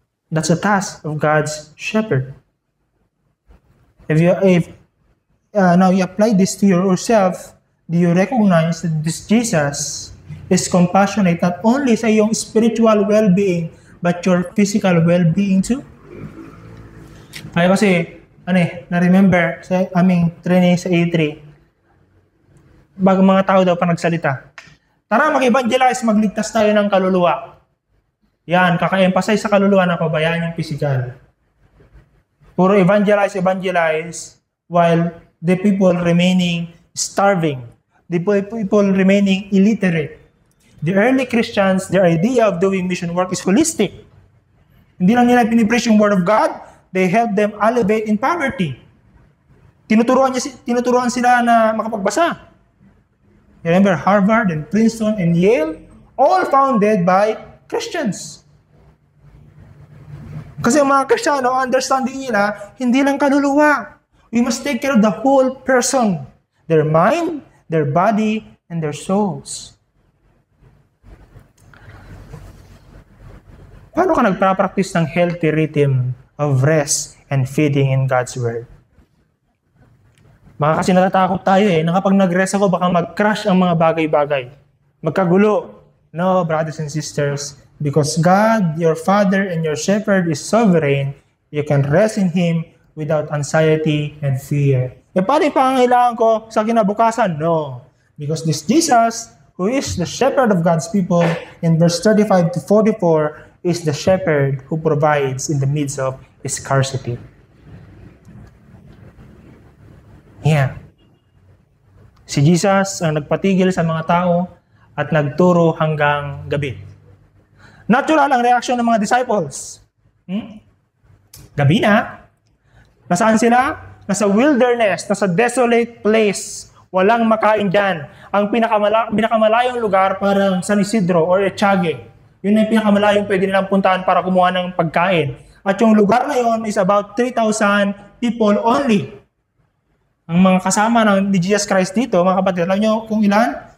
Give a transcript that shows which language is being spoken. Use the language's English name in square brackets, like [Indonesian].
[English] That's the task of God's shepherd. Now you apply this to yourself, do you recognize that this Jesus is compassionate not only [Filipino] sa iyong [English] spiritual well-being, but your physical well-being too? [Filipino] Kaya kasi, na-remember sa aming training sa A3, bago mga tao daw pa nagsalita, tara mag-evangelize, magligtas tayo ng kaluluwa. Yan, kaka-emphasize sa kaluluwa na pabayaan yung physical. Puro [English] evangelize, while the people remaining starving, the people remaining illiterate. The early Christians, their idea of doing mission work is holistic. [Filipino] Hindi lang nila pinipreach yung [English] Word of God, they help them elevate in poverty. [Filipino] Tinuturuan sila na makapagbasa. [English] You remember Harvard and Princeton and Yale, all founded by Christians. [Filipino] Kasi ang mga Kristiyano, understanding nila, hindi lang kaluluwa. [English] We must take care of the whole person. Their mind, their body, and their souls. [Filipino] Paano ka nagpa-practice ng [English] healthy rhythm of rest and feeding in God's Word? [Filipino] Baka kasi natatakot tayo na kapag nag-rest ako, baka mag-crash ang mga bagay-bagay. Magkagulo. [English] No, brothers and sisters, because God, your Father and your Shepherd is sovereign, you can rest in Him without anxiety and fear. [Filipino] Paano yung pangangailangan ko sa kinabukasan? [English] No. Because this Jesus, who is the Shepherd of God's people, in verse 35 to 44, is the Shepherd who provides in the midst of scarcity. Yeah. [Filipino] Si Jesus ang nagpatigil sa mga tao at nagturo hanggang gabi. Natural ang reaksyon ng mga disciples. Gabi na. Nasaan sila? Nasa wilderness, nasa desolate place. Walang makain dyan. Ang pinakamalayong lugar parang San Isidro or Echage. Yun ang pinakamalayong pwede nilang puntahan para kumuha ng pagkain. At yung lugar na yun [English] is about 3,000 people only. [Filipino] Ang mga kasama ni Jesus Christ dito, mga kapatid, alam nyo kung ilan?